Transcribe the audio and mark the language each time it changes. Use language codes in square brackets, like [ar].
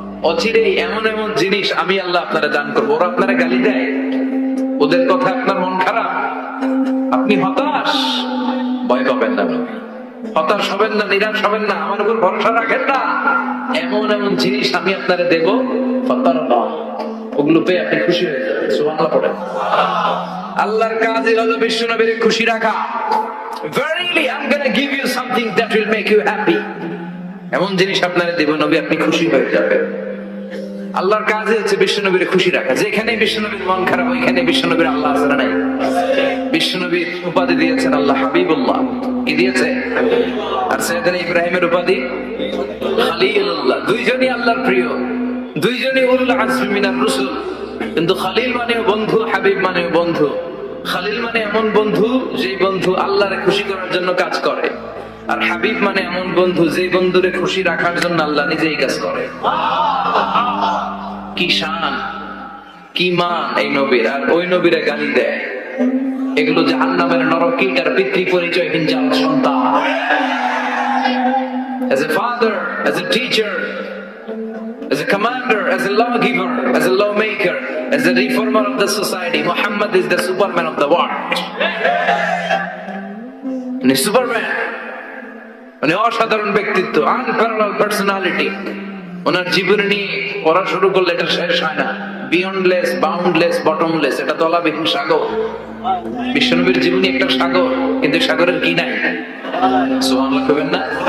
[bn] অচিরেই এমন এমন জিনিস আমি আল্লাহ আপনারা দান করবো। ওরা আপনারা গালি দেয়, ওদের কথা আপনার মন খারাপ, আপনি হতাশ, ভয় পাবেন না, হতাশ হবেন না, নিরাশ হবেন না, আমার উপর ভরসা রাখেন না। এমন এমন জিনিস আমি আপনারা দেব, ফাতারবা, ওগুলো পেয়ে আপনি খুশি হয়ে যাবেন। সুবহানাল্লাহ পড়েন। আল্লাহর কাজই হলো বিশ্বনবীর খুশি রাখা। [en] Verily I'm going to give you something that will make you happy. [bn] এমন জিনিস আপনারা দেব নবী, আপনি খুশি হয়ে যাবেন। আল্লাহর কাজই হচ্ছে বিশ্বনবীর খুশি রাখা। যেখানে বিশ্বনবীর মন খারাপ, ওইখানে বিশ্বনবীর আল্লাহ আছে না নাই? বিশ্বনবীর উপাধি দিয়েছেন আল্লাহ হাবিবুল্লাহ। কি দিয়েছে? আর সাইয়েদনা ইব্রাহিমের উপাধি খলিলুল্লাহ। দুইজনই আল্লাহর প্রিয়, দুইজনই [ar] উলুল আজমি মিনার রাসূল। [bn] কিন্তু খলিল মানেও বন্ধু, হাবিব মানেও বন্ধু। খলিল মানে এমন বন্ধু যে বন্ধু আল্লাহরে খুশি করার জন্য কাজ করে, আর হাবিব মানে এমন বন্ধু যে বন্ধুরে খুশি রাখার জন্য আল্লাহ নিজেই কাজ করে। কি শান, কি মান এই নবীর, আর ওই নবীরে গালি দেয়। এগুলো জাহান্নামের নরকীট আর পিতৃ পরিচয়হীন জাত সন্তান। [en] As a father, as a teacher, as a commander, as a lawgiver, as a lawmaker, as a reformer of the society, Muhammad is the Superman of the world. And Superman, [bn] মানে অসাধারণ ব্যক্তিত্ব, [en] Unparalleled personality. [bn] ওনার জীবনী নিয়ে পড়া শুরু করলে এটা শেষ হয় না। [en] beyondless, boundless, bottomless, [bn] এটা তলাবিহীন সাগর। বিশ্বনবীর জীবনী একটা সাগর, কিন্তু সাগরের কি নাই? সুবহানাল্লাহ কইবেন না?